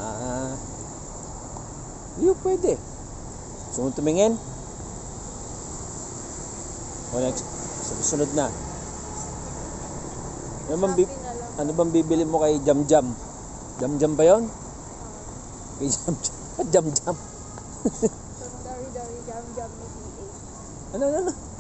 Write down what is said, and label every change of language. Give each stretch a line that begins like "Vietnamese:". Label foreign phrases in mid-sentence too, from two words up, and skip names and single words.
Filipino: Hindi pwede. Gusto mo tumingin? O next, sa susunod na. Ano bang, Shopee na lang. ano bang bibili mo kay Jam-Jam? Jam-Jam ba yun? Kay Jam-Jam. Jam-Jam. From Dari-Dari Jam-Jam ni PA. Ano?